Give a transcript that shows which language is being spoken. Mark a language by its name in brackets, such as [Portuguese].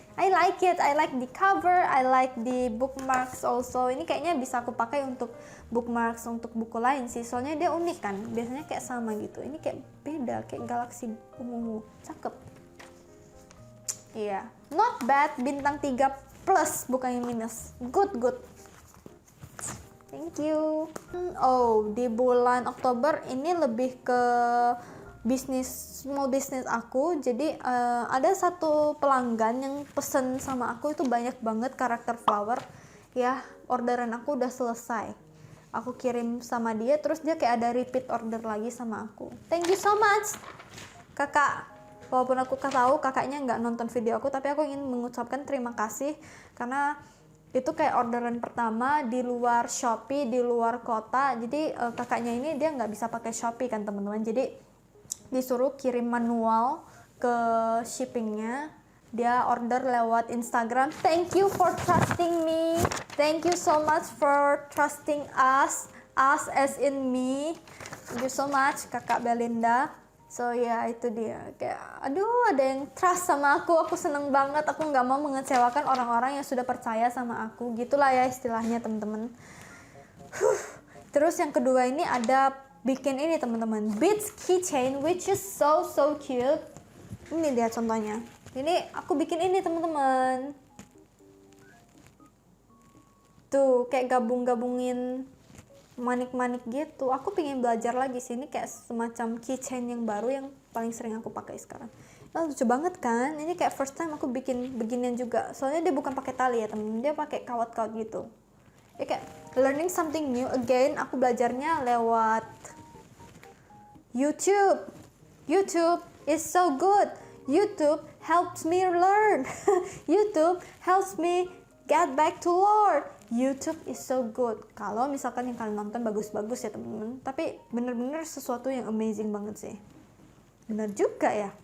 [English] I like it, I like the cover, I like the bookmarks also. [Indonesian] Ini kayaknya bisa aku pakai untuk bookmarks untuk buku lain sih, soalnya dia unik kan, biasanya kayak sama gitu, ini kayak beda, kayak galaksi ungu, cakep. Iya, [English] not bad, [Indonesian] bintang 3 plus bukannya minus, [English] good. Thank you. [Indonesian] Di bulan Oktober ini lebih ke small business aku. Jadi ada satu pelanggan yang pesen sama aku itu banyak banget karakter flower ya. Orderan aku udah selesai, aku kirim sama dia, terus dia kayak ada repeat order lagi sama aku. [English] Thank you so much [Indonesian] kakak, Walaupun aku tahu kakaknya nggak nonton video aku, tapi aku ingin mengucapkan terima kasih karena itu kayak orderan pertama di luar Shopee, di luar kota. Jadi kakaknya ini dia nggak bisa pakai Shopee kan teman-teman, jadi disuruh kirim manual ke shippingnya. Dia order lewat Instagram. [English] Thank you for trusting me, thank you so much for trusting us as in me. Thank you so much kakak Belinda. So [Indonesian] ya itu dia, kayak aduh ada yang trust sama aku seneng banget. Aku nggak mau mengecewakan orang-orang yang sudah percaya sama aku, gitulah ya istilahnya teman-teman. Terus yang kedua ini ada bikin ini teman-teman, beads keychain [English] which is so cute. [Indonesian] Ini dia contohnya, ini aku bikin ini teman-teman, tuh kayak gabungin manik-manik gitu. Aku pengen belajar lagi sih, ini kayak semacam keychain yang baru yang paling sering aku pakai sekarang. Nah, lucu banget kan, ini kayak first time aku bikin beginian juga. Soalnya dia bukan pakai tali ya temen, dia pakai kawat-kawat gitu. Ya kayak [English] learning something new again. [Indonesian] Aku belajarnya lewat YouTube. [English] YouTube is so good. YouTube helps me learn. YouTube helps me get back to Lord. YouTube is so good. [Indonesian] Kalau misalkan yang kalian nonton bagus-bagus ya teman-teman, tapi bener-bener sesuatu yang amazing banget sih. Bener juga ya.